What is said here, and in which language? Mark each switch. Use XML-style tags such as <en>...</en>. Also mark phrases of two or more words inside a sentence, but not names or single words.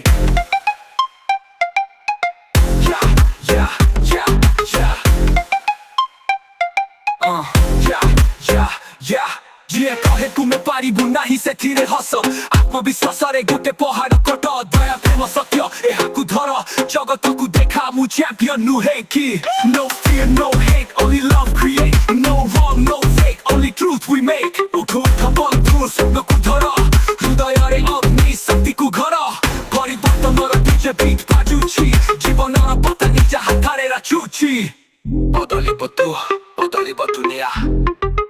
<or>ଯିଏ କହେ ତୁମେ ପାରିବୁ ନାହିଁ ସେଥିରେ ହସ ଆତ୍ମବିଶ୍ୱାସରେ ଗୋଟେ ପହାଡ଼ କଟ ଦୟା ପ୍ରେମ ସତ୍ୟ ଏହାକୁ ଧର ଜଗତକୁ ଦେଖା ମୁଁ ଚାମ୍ପିୟନ ନୁହେଁ କି</or> <en>No fear, no hate, only love create No wrong, no fake, only truth we make</en> <or>ଉଠ ଉଠ ବନ୍ଧୁ ସ୍ୱପ୍ନକୁ ଧର ହୃଦୟରେ ଅଗ୍ନି ଶକ୍ତିକୁ ଘର ପରିବର୍ତ୍ତନର ବିଜେପି ବାଜୁଛି ଜୀବନର ପତା ନିଜ ହାତରେ ରାଚୁଛି ବଦଳିବ ତୁ ବଦଳିବ ଦୁନିଆ</or>